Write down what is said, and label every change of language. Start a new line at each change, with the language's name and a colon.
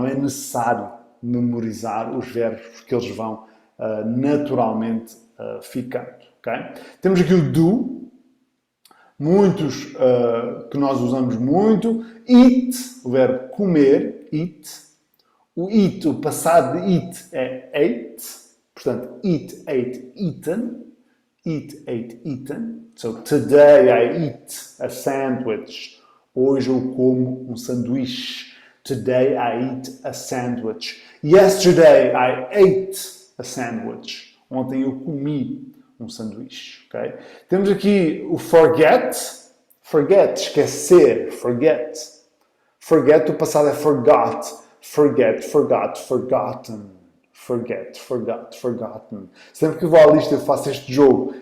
Portuguese: Não é necessário memorizar os verbos, porque eles vão naturalmente ficando. Okay? Temos aqui o do, muitos que nós usamos muito. Eat, o verbo comer, eat. O eat, o passado de eat é ate. Portanto, eat, ate, eaten. Eat, ate, eaten.
English: So, today I eat a sandwich.
Portuguese: Hoje eu como um sanduíche.
English: Today I eat a sandwich. Yesterday I ate a sandwich.
Portuguese: Ontem eu comi um sanduíche. Okay? Temos aqui o forget. Forget, esquecer. Forget. Forget, o passado é forgot. Forget, forgot, forgotten. Forget, forgot, forgotten. Sempre que eu vou à lista eu faço este jogo.